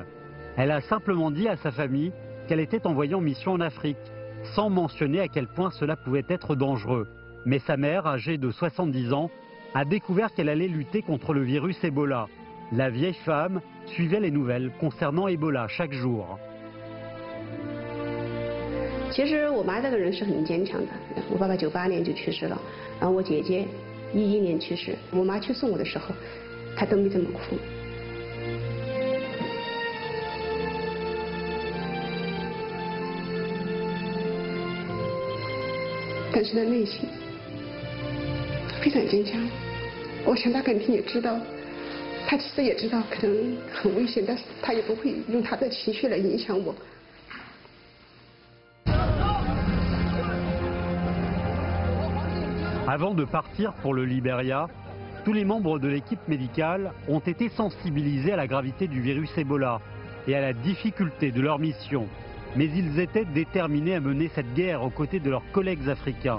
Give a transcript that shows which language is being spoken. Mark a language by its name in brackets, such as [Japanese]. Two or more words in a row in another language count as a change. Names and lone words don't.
[French] Elle a simplement dit à sa famille qu'elle était envoyée en mission en Afrique, sans mentionner à quel point cela pouvait être dangereux. Mais sa mère, âgée de 70 ans, a découvert qu'elle allait lutter contre le virus Ebola. La vieille femme suivait les nouvelles concernant Ebola chaque jour. [Chinese] 其实我妈这个人是很坚强的。我爸爸98年就去世了，然后我姐姐11年去世。我妈去送我的时候，她都没这么哭。但是她内心非常坚强。我想她肯定也知道，她其实也知道可能很危险，但是她也不会用她的情绪来影响我。 [French] Avant de partir pour le Libéria, tous les membres de l'équipe médicale ont été sensibilisés à la gravité du virus Ebola et à la difficulté de leur mission. Mais ils étaient déterminés à mener cette guerre aux côtés de leurs collègues africains.